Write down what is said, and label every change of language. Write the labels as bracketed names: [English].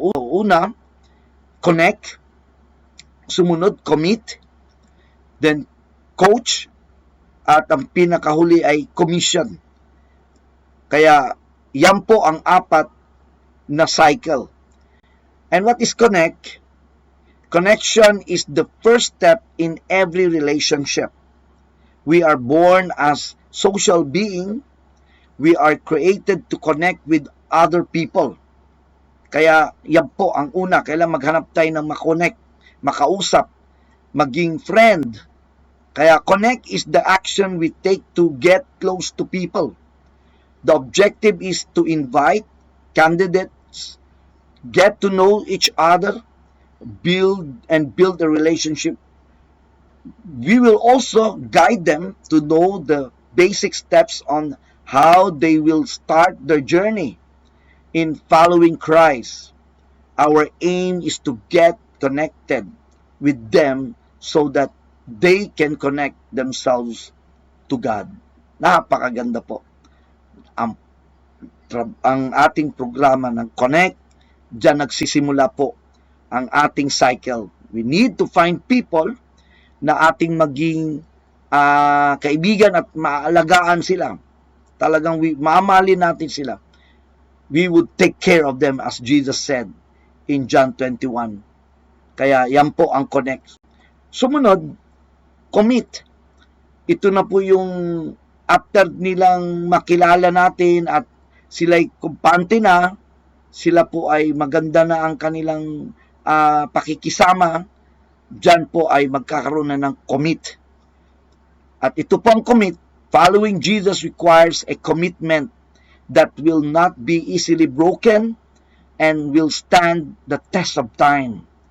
[Filipino] Una, connect. Sumunod, commit. Then, coach. At ang pinakahuli ay commission. Kaya, yan po ang apat na cycle. [English] And what is connect? Connection is the first step in every relationship. We are born as social being. We are created to connect with other people. [Filipino] Kaya yan po ang una. Kailangan maghanap tayo ng makonect, makausap, maging friend. [English] Kaya connect is the action we take to get close to people. The objective is to invite candidates, get to know each other, build a relationship. We will also guide them to know the basic steps on how they will start their journey in following Christ. Our aim is to get connected with them so that they can connect themselves to God. [Filipino] Napakaganda po. Ang ating programa ng Connect, diyan nagsisimula po ang ating cycle. [English] We need to find people [Filipino] na ating maging kaibigan at maalagaan sila. Talagang mamahalin natin sila. [English] We would take care of them as Jesus said in John 21. [Filipino] Kaya yan po ang connect. Sumunod, commit. Ito na po yung after nilang makilala natin at sila'y kumpante na, sila po ay maganda na ang kanilang pakikisama, dyan po ay magkakaroon na ng commit. At ito po ang commit. [English] Following Jesus requires a commitment that will not be easily broken and will stand the test of time.